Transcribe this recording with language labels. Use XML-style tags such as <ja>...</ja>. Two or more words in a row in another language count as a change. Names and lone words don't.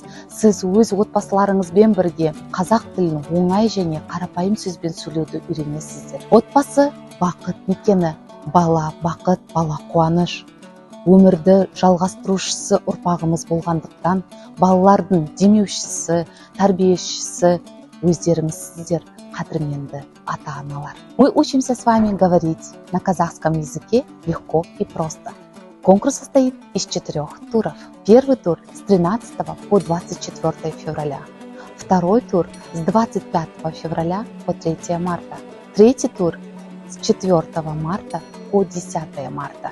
<kk>Сіз өз отбасыларыңызбен бірге қазақ тілін оңай және қарапайым сөзбен сөйлеуді үйренесіздер. Отбасы бақыт мекені, бала бақыт, бала қуаныш. Өмірді жалғастырушысы ұрпағымыз болғандықтан, балалардың демеушісі, тәрбиешісі өздеріңізсіздер, қадірменді ата-аналар.</kk> <ru>Мы учимся с вами говорить на казахском языке легко и просто. Конкурс состоит из 4 туров. Первый тур с 13 по 24 февраля. Второй тур с 25 февраля по 3 марта. Третий тур с 4 марта по 10 марта.</ru>